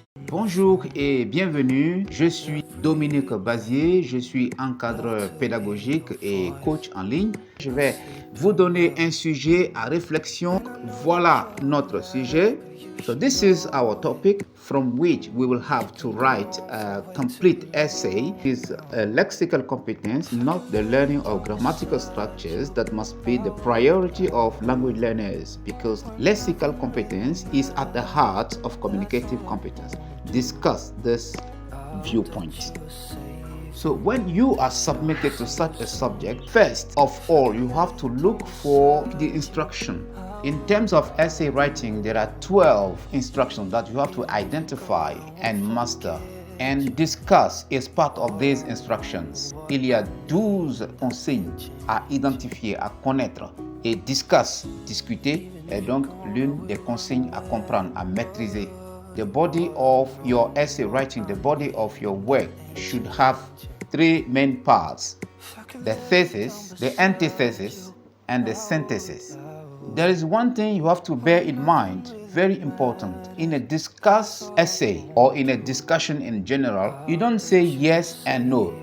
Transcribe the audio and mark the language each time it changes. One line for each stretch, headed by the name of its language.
French: Bonjour et bienvenue, je suis Dominique Bazier, je suis encadreur pédagogique et coach en ligne. Je vais vous donner un sujet à réflexion. Voilà notre sujet.
English: So this is our topic from which we will have to write a complete essay. It is a lexical competence, not the learning of grammatical structures that must be the priority of language learners, because lexical competence is at the heart of communicative competence. Discuss this viewpoint. So when you are submitted to such a subject, first of all, you have to look for the instruction. In terms of essay writing, there are 12 instructions that you have to identify and master and discuss as part of these instructions.
French: Il y a 12 consignes à identifier, à connaître et discuter est donc l'une des consignes à comprendre, à maîtriser.
English: The body of your essay writing, the body of your work should have three main parts: the thesis, the antithesis, and the synthesis. There is one thing you have to bear in mind, very important. In a discuss essay or in a discussion in general, you don't say yes and no.